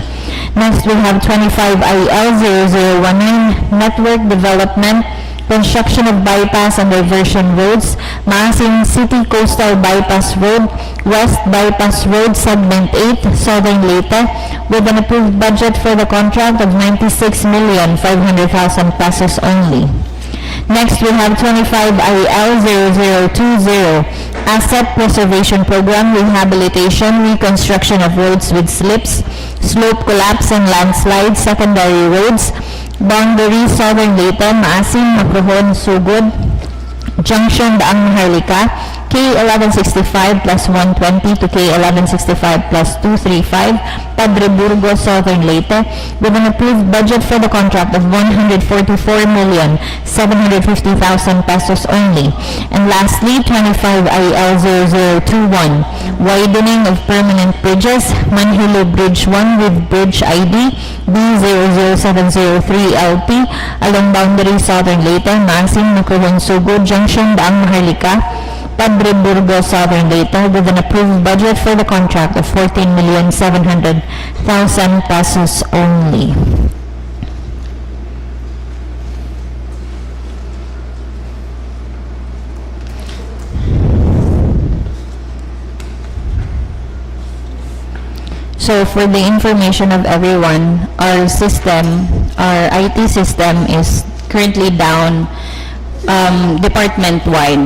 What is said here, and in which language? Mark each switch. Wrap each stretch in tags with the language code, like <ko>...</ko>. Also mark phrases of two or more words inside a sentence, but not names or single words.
<en>Next, we have 25IL0019, Network Development, Construction of Bypass and Diversion Roads, MAASIN City Coastal Bypass Road, West Bypass Road, Segment 8, Southern Leyte, with an approved budget for the contract of 96,500,000 pesos only. Next, we have 25IL0020, Asset Preservation Program, Rehabilitation, Reconstruction of Roads with Slips, Slope Collapse and Landslide, Secondary Roads, Boundary, Southern Leyte, MAASIN, Macrohon, Sugod, Junction, Daang Maharlika, K1165 plus 120 to K1165 plus 235, Padre Burgos, Southern Leyte, with an approved budget for the contract of 144,750,000 pesos only. And lastly, 25IL0021, Widening of Permanent Bridges, Manhilo Bridge 1 with Bridge ID B00703LP, along Boundary, Southern Leyte, MAASIN, Macrohon, Sugod, Junction, Daang Maharlika, Padre Burgos, Southern Leyte, with an approved budget for the contract of 14,700,000 pesos only. So for the information of everyone, our IT system is currently down department-wide.</en>